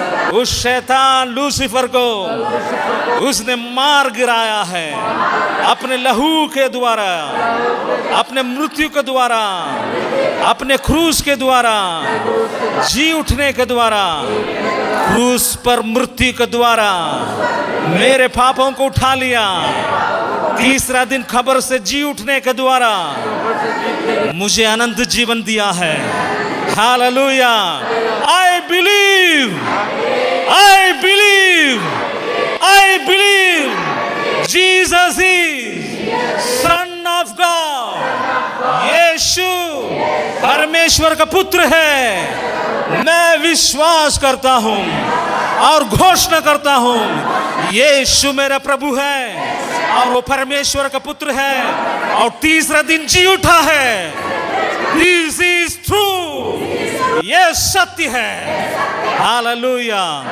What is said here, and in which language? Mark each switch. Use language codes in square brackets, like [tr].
[hi] उस शैतान लूसीफर को उसने मार गिराया है अपने लहू के द्वारा, अपने मृत्यु के द्वारा, अपने क्रूस के द्वारा, जी उठने के द्वारा, क्रूस पर मृत्यु के द्वारा मेरे पापों को उठा लिया। तीसरा दिन खबर से जी उठने के द्वारा मुझे अनंत जीवन दिया है। Hallelujah. [en] I believe, I believe, I believe Jesus is Son of God. [hi] यीशु परमेश्वर का पुत्र है। मैं विश्वास करता हूँ और घोषणा करता हूँ, यीशु मेरा प्रभु है और वो परमेश्वर का पुत्र है और तीसरा दिन जी उठा है। This is true. ये सत्य है। हालेलुया।